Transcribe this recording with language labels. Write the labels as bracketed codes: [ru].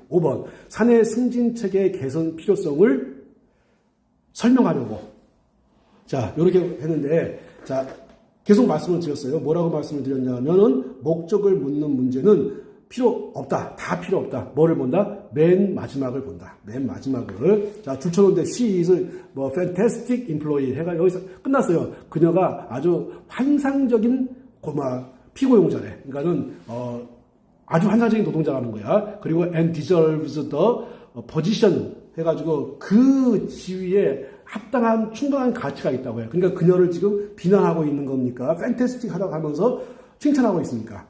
[ko] 5번 사내 승진 체계 개선 필요성을 설명하려고. 자, 이렇게 했는데, 자, 계속 말씀을 드렸어요. 뭐라고 말씀을 드렸냐면은, 목적을 묻는 문제는 필요 없다. 다 필요 없다. 뭐를 본다? 맨 마지막을 본다. 맨 마지막을. 자, 줄쳐놓은데, [en] she is fantastic employee. [ko] 해가 여기서 끝났어요. 그녀가 아주 환상적인 피고용자래. 그러니까는, 아주 환상적인 노동자라는 거야. 그리고 [en] and deserves the position [ko] 해가지고 그 지위에 합당한 충분한 가치가 있다고 해요. 그러니까 그녀를 지금 비난하고 있는 겁니까? fantastic 하다고 하면서 칭찬하고 있습니까?